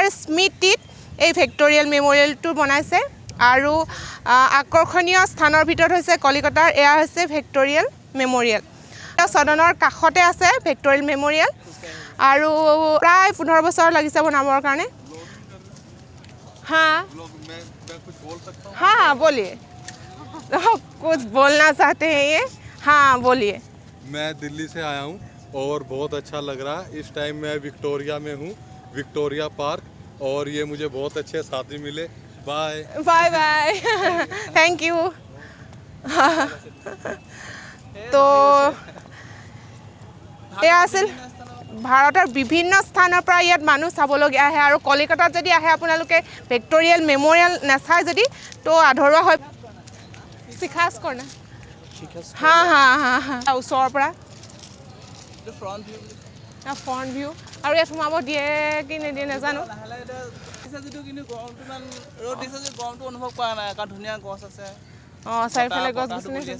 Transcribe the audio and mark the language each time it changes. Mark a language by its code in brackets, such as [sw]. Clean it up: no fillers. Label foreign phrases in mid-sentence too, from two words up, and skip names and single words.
[as] স্মৃতিত এই ভিক্টোৰিয়েল মেমৰিয়েলটো বনাইছে আৰু আকৰ্ষণীয় স্থানৰ ভিতৰত হৈছে কলিকতাৰ এয়া হৈছে ভিক্টোৰিয়েল মেমৰিয়েল সদনৰ কাষতে আছে ভিক্টোৰিয়েল মেমৰিয়েল আৰু প্ৰায় 15 বছৰ লাগিছে বনাবৰ কাৰণে [hi] हाँ हाँ बोलिए कुछ बोलना चाहते हैं ये हाँ बोलिए मैं दिल्ली से आया हूँ और बहुत अच्छा लग रहा है। इस टाइम मैं विक्टोरिया में हूँ, विक्टोरिया पार्क, और ये मुझे बहुत अच्छे साथी मिले। बाय [en] bye bye thank you [hi] तो ये [as] আছিল ভাৰতৰ বিভিন্ন স্থানৰ পৰা ইয়াত মানুহ চাবলগীয়া আহে আৰু কলিকতাত যদি আহে আপোনালোকে ভিক্টোৰিয়েল মেমৰিয়েল নাচাই যদি তো আধৰুৱা হয় শিখাস কৰনা [hi] हाँ हाँ हाँ हाँ [as] ওচৰৰ পৰা [en] front view [as] আৰু ইয়াত সোমাব দিয়ে কি নিদিয়ে নাজানো চাৰিওফালে গছ গছনি আছে